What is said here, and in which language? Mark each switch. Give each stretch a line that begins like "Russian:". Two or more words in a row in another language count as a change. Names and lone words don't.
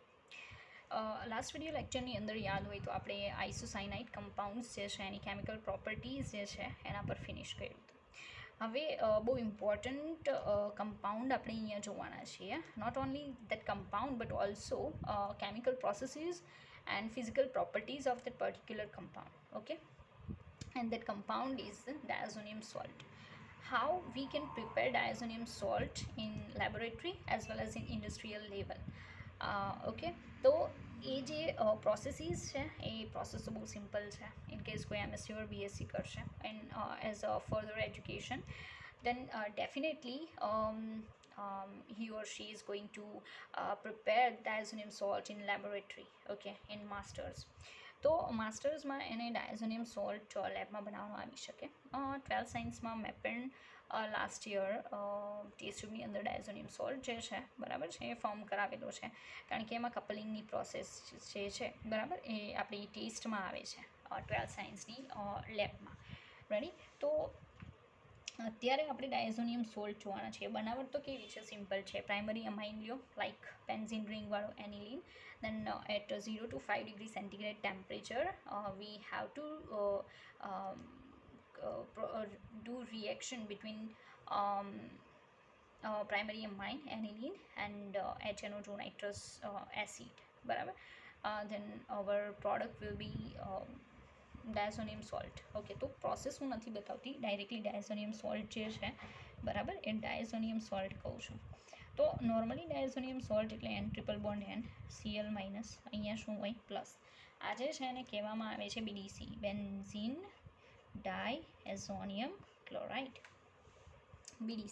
English: last video lecture
Gujarati: અંદર યાદ હોય તો આપણે
English: isocyanide compounds
Gujarati: જે છે એની
English: chemical properties
Gujarati: જે છે એના પર ફિનિશ કર્યું હતું. હવે બહુ
English: important compound
Gujarati: આપણે અહીંયા જોવાના છીએ.
English: Not only that compound but also chemical processes and physical properties of that particular compound. Okay, and that compound is diazonium salt. How we can prepare diazonium salt in laboratory as well as in industrial level.
Gujarati: Okay, તો એ જે પ્રોસેસીસ છે એ પ્રોસેસ તો બહુ સિમ્પલ છે.
English: In case કોઈ MSc or BSc કરશે and as a further education then definitely he or she is going to prepare diazonium salt in laboratory, okay, in masters.
Gujarati: તો માસ્ટર્સમાં એને
English: diazonium salt
Gujarati: લેબમાં બનાવવામાં આવી શકે. 12th સાયન્સમાં મેં પણ
English: last year test tube
Gujarati: અંદર
English: diazonium salt
Gujarati: જે છે બરાબર છે એ ફોર્મ કરાવેલો છે, કારણ કે એમાં કપલિંગની પ્રોસેસ જે છે બરાબર એ આપણી ટેસ્ટમાં આવે છે 12th સાયન્સની લેબમાં. રેડી? તો અત્યારે આપણે
English: diazonium salt
Gujarati: જોવાના છીએ. બનાવટ તો કેવી છે? સિમ્પલ છે.
English: primary amine
Gujarati: લ્યો
English: like benzene ring
Gujarati: એનિલીન,
English: then at 0 to 5 degree centigrade temperature we have to do reaction between primary amine aniline and HNO2 nitrous acid, બરાબર. Then our product will be diazonium salt.
Gujarati: ઓકે, તો પ્રોસેસ હું નથી બતાવતી,
English: directly diazonium salt
Gujarati: જે છે બરાબર એ
English: diazonium salt
Gujarati: કહું છું. તો
English: normally diazonium salt
Gujarati: એટલે
English: N triple bond N Cl minus,
Gujarati: અહીંયા શું હોય પ્લસ. આ જે છે એને કહેવામાં આવે છે BDC,
English: benzene diazonium chloride,
Gujarati: BDC.